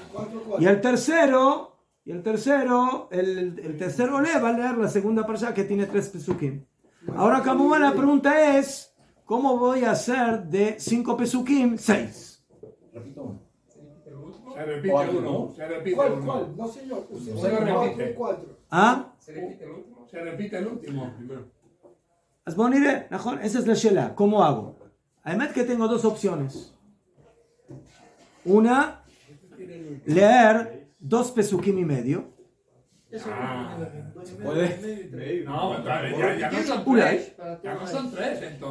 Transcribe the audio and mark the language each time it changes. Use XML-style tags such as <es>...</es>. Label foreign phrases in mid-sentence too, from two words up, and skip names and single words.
<es>Y el tercero ole va a leer la segunda parsha que tiene 3 pesukim. Ahora, como va, la pregunta es, ¿cómo voy a hacer de 5 pesukim 6? Repito uno. Se repite el uno. Se repite el uno. ¿Cuál? No, señor. Usted Se sabe repite. 4. ¿Ah? Se repite el último. Se repite el último primero.</es> <he>אז בואו נראה, נכון?</he> <es>esa es la שאלה, ¿cómo hago? האמת que tengo 2 opciones. Una, leer 2 pesukim y medio. ¿Puede? No, ya no son Ulay. 3. Ya no son 3, entonces.</es>